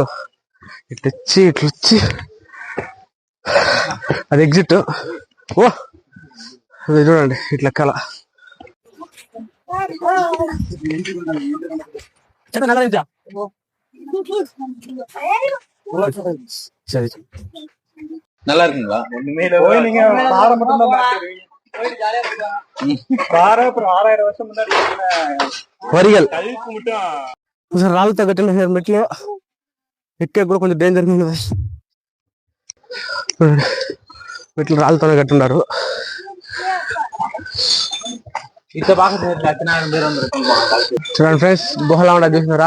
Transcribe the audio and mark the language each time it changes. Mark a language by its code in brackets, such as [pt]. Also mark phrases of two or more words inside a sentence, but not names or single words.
[te] ఇట్లొచ్చి అది ఎగ్జిట్. ఓ అది చూడండి ఇట్లా కల. సరే [ta] நல்லா இருக்குங்களா? கோயில் நீங்க பாறை மட்டும் தான் பாறை. அப்புறம் 6000 வருஷம் முன்னாடி [te] వరిగల్ [ta] கல்லுக்கு மட்டும் [te] అసలు రాళ్ళతో కట్టిన మెట్లు ఎక్కే కూడా కొంచెం డేంజర్ ఉంది. మెట్లు రాళ్ళతోనే కట్టున్నారు. చూడండి ఫ్రెండ్స్, గుహలా ఉండదు చూసినారా?